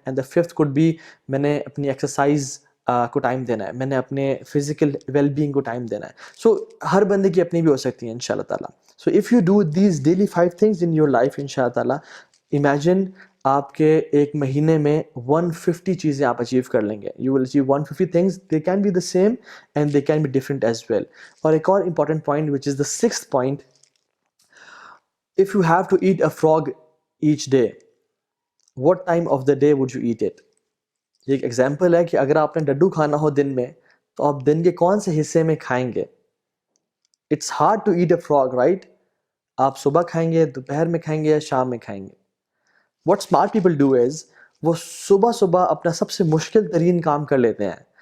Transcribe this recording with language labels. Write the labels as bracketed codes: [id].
[en] and the fifth code B, [ur] میں نے اپنی ایکسرسائز کو ٹائم دینا ہے, میں نے اپنے فزیکل ویل بینگ کو ٹائم دینا ہے. سو ہر بندے کی اپنی بھی ہو سکتی ہیں ان شاء اللہ تعالیٰ. [en] so if you do these daily 5 things in your life [ur] ان شاء اللہ تعالیٰ, امیجن آپ کے ایک مہینے میں 150 چیزیں آپ اچیو کر لیں گے. [en] You will achieve 150 things, they can be the same and they can be different as well. [ur] اور ایک اور important point [en] Which is the 6th point, if you have to eat a frog each day, what time of the day would you eat it? [ur] یہ ایک example ہے کہ اگر آپ نے ڈڈو کھانا ہو دن میں تو آپ دن کے کون سے حصے میں کھائیں گے. [en] It's hard to eat a frog right. [ur] آپ صبح کھائیں گے, دوپہر میں کھائیں گے, یا شام میں کھائیں گے. [en] what smart people do is, [ur] وہ صبح صبح اپنا سب سے مشکل ترین کام کر لیتے ہیں.